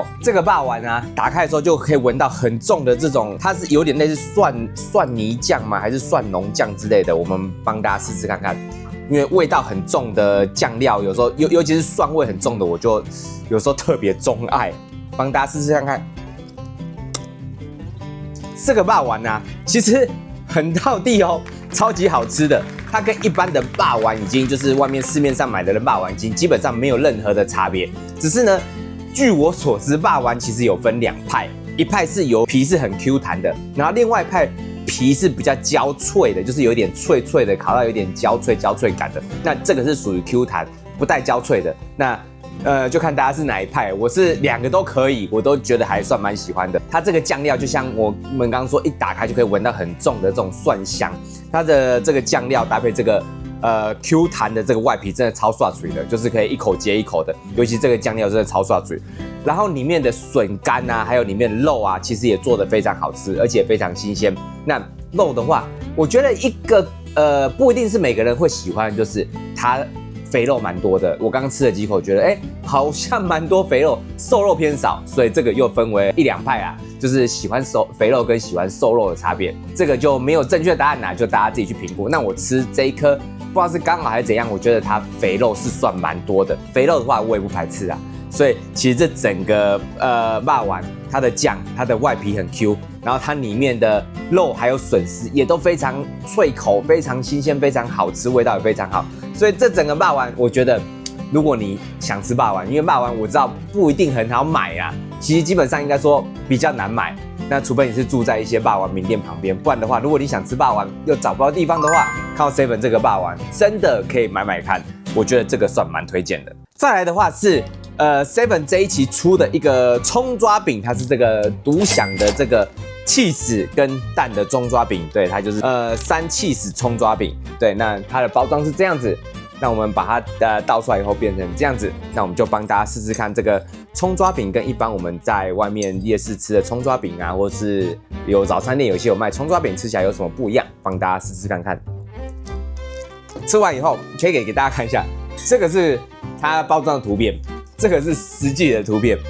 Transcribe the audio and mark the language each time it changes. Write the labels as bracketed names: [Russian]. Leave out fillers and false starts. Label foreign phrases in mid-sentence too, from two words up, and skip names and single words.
[Chinese] 這個肉丸啊，打開的時候就可以聞到很重的這種，它是有點類似蒜泥醬嗎？還是蒜濃醬之類的？我們幫大家試試看看。因為味道很重的醬料，有時候尤其是蒜味很重的，我就有時候特別鍾愛，幫大家試試看看。這個肉丸啊，其實很道地哦，超級好吃的。它跟一般的肉丸已經就是外面市面上買的肉丸已經基本上沒有任何的差別。只是呢，據我所知，肉丸其實有分2派，一派是油皮是很 Q 彈的，然後另外一派皮是比較焦脆的，就是有點脆脆的，烤到有點焦脆感的。那這個是屬於 Q 彈，不帶焦脆的。那就看大家是哪一派。我是2 個都可以，我都覺得還算蠻喜歡的。它這個醬料就像我們剛剛說，一打開就可以聞到很重的這種蒜香。它的這個醬料搭配這個Q 彈的這個外皮，真的超刷嘴的，就是可以一口接一口的。尤其這個醬料真的超刷嘴。然後裡面的筍乾啊，還有裡面的肉啊，其實也做得非常好吃，而且非常新鮮。那肉的話，我覺得一個不一定是每個人會喜歡，就是它肥肉蠻多的。我剛剛吃了幾口，覺得好像蠻多肥肉，瘦肉偏少，所以這個又分為1、2派啊，就是喜歡肥肉跟喜歡瘦肉的差別。這個就沒有正確答案啦，就大家自己去評估。那我吃這一顆，不知道是剛好還是怎樣，我覺得它肥肉是算蠻多的。肥肉的話，我也不排斥啊。所以其實這整個肉丸，它的醬，它的外皮很 Q， 然後它裡面的肉還有筍絲也都非常脆口，非常新鮮，非常好吃，味道也非常好。所以這整個肉丸，我覺得如果你想吃肉圓，因為肉圓我知道不一定很好買啊，其實基本上應該說比較難買。那除非你是住在一些肉圓名店旁邊，不然的話，如果你想吃肉圓又找不到地方的話，看到 Seven 這個肉圓真的可以買看，我覺得這個算蠻推薦的。再來的話是 Seven 這一期出的一個蔥抓餅，它是這個獨享的這個起司跟蛋的蔥抓餅，對，它就是3起司蔥抓餅，对，那它的包裝是這樣子。那我們把它倒出來以後變成這樣子，那我們就幫大家試試看這個蔥抓餅跟一般我們在外面夜市吃的蔥抓餅啊，或是有早餐店有些有賣蔥抓餅，吃起來有什麼不一樣？幫大家試試看看。吃完以後可以給大家看一下，這個是它包裝的圖片，這個是實際的圖片。